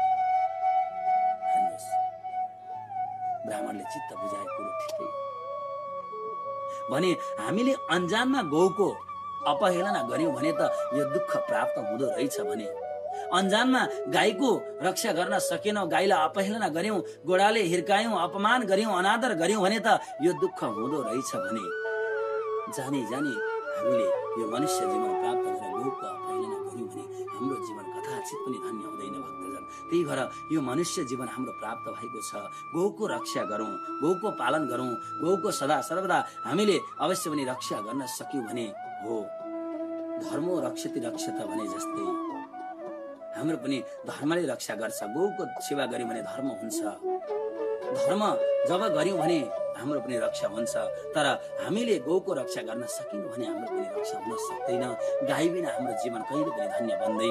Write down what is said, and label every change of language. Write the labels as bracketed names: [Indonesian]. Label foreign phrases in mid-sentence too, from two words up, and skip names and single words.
[Nepali] हेर्नुहोस्, ब्राह्मणले चित्त बुझाए कुरो ठिकै भने हामीले अन्जानमा गौको अपहेलना गर्यौं भने त यो दुःख प्राप्त हुँदो रहेछ भने, अन्जानमा गाईको रक्षा गर्न सकेनौं, गाईलाई अपहेलना गर्यौं, गोडाले हिर्कायौं, अपमान गर्यौं, अनादर गर्यौं भने त यो दुःख हुँदो रहेछ भने जानी हामीले यो मनुष्य जीवन प्राप्त गरेर गौको अपहेलना गर्यौं भने हाम्रो जीवन कदाचित पनि धन्य हुँदैन भक्तजन। त्यही भएर यो मनुष्य जीवन हाम्रो प्राप्त भएको छ। गौको रक्षा गरौं, गौको पालन गरौं, गौको सदा सर्वदा हामीले अवश्य पनि रक्षा गर्न सक्यौं भने हो [Sanskrit] धर्मो रक्षति रक्षत [Nepali] भने जस्तै हाम्रो पनि धर्मले रक्षा गर्छ। गौको सेवा गर्यौं भने धर्म हुन्छ। धर्म जब गर्यौं भने हाम्रो पनि रक्षा हुन्छ। तर हामीले गौको रक्षा गर्न सकिनु भने हाम्रो पनि रक्षा हुन सक्दैन। गाई बिना हाम्रो जीवन कहिले पनि धन्य बन्दैन।